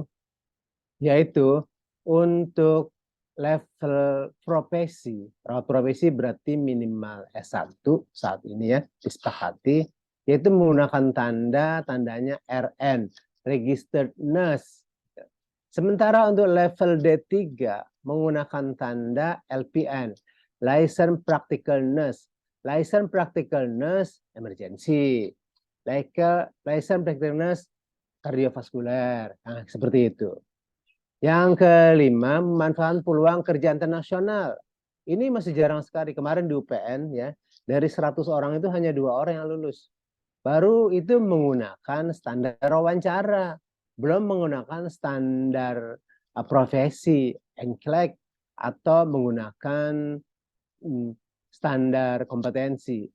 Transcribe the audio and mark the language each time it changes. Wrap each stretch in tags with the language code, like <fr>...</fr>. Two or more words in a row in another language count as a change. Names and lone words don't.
<id>Yaitu untuk level profesi. Profesi berarti minimal S1 saat ini ya disepakati, yaitu menggunakan tandanya RN,</id> <en>Registered Nurse.</en> <id>Sementara untuk level D3 menggunakan tanda LPN,</id> <en>License Practical Nurse. License Practical Nurse emergency. License Practical Nurse</en> <id>kardiovaskuler. Nah, seperti itu. Yang kelima, memanfaatkan peluang kerja internasional. Ini masih jarang sekali. Kemarin di UPN ya, dari 100 orang itu hanya 2 orang yang lulus. Baru itu menggunakan standar wawancara, belum menggunakan standar profesi, NCLEX, atau menggunakan standar kompetensi.</id>